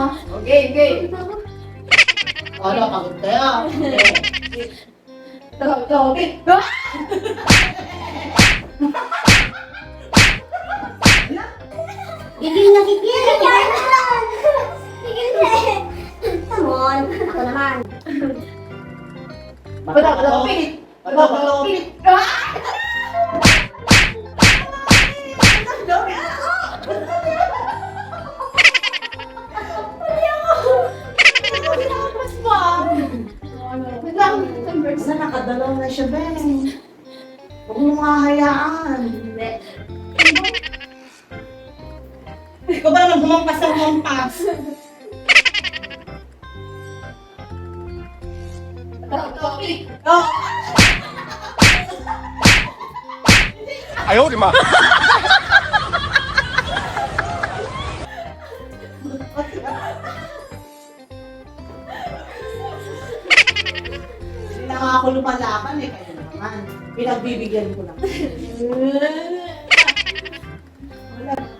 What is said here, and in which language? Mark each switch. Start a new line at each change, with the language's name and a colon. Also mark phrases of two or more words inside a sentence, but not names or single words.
Filipino: Okay. Ano, pagod kayo. Topic. Gigil na gigil! Gigil na eh!
English: Come on!
Filipino: Ako naman! Bato, pick! Basta nakadalaw na siya, Ben. Huwag mo mahayaan. Hindi. Ikaw ba naman humampas ng humampas? Topic. Oh!
Chinese: 哎呦我的妈！
Filipino: Hindi na nga ako lumalaban eh, kayo naman. Pinagbibigyan ko lang. Wala.